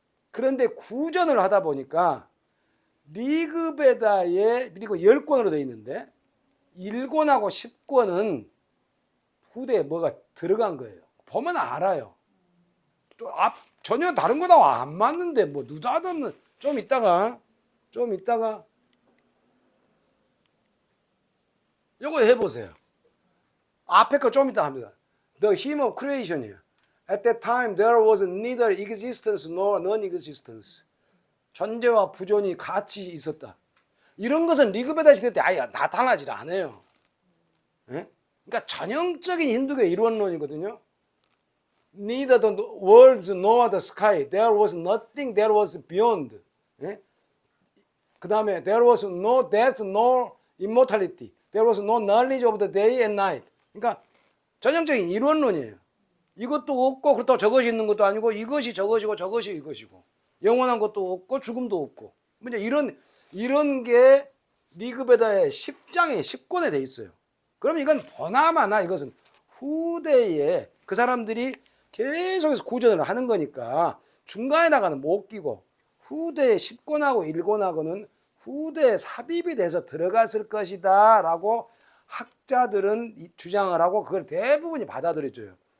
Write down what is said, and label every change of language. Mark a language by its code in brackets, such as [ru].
[ko] 그런데 구전을 하다 보니까 리그베다에 그리고 10권으로 되어 있는데 1권하고 10권은 후대에 뭐가 들어간 거예요. 보면 알아요. 또 전혀 다른 거하고 안 맞는데 뭐 느닷없는. 좀 이따가 요거 해보세요. 앞에 거 좀 이따 합니다. [en] The hymn of creation이에요. At that time there was neither existence nor non-existence. [ko] 존재와 부존이 같이 있었다. 이런 것은 리그베다 시대 때 아예 나타나질 않아요. 예? 그러니까 전형적인 힌두교의 이론론이거든요. [en] Neither the worlds nor the sky. There was nothing that was beyond. [ko] 예? 그 다음에 [en] there was no death nor immortality. There was no knowledge of the day and night. [ko] 그러니까 전형적인 이론론이에요. 이것도 없고 그렇다고 저것이 있는 것도 아니고, 이것이 저것이고 저것이 이것이고, 영원한 것도 없고 죽음도 없고, 이제 이런 게 리그베다의 10장에 10권에 돼 있어요. 그럼 이건 보나마나 이것은 후대에 그 사람들이 계속해서 구전을 하는 거니까 중간에다가는 못 끼고, 후대의 10권하고 1권하고는 후대에 삽입이 돼서 들어갔을 것이다 라고 학자들은 주장을 하고, 그걸 대부분이 받아들여줘요.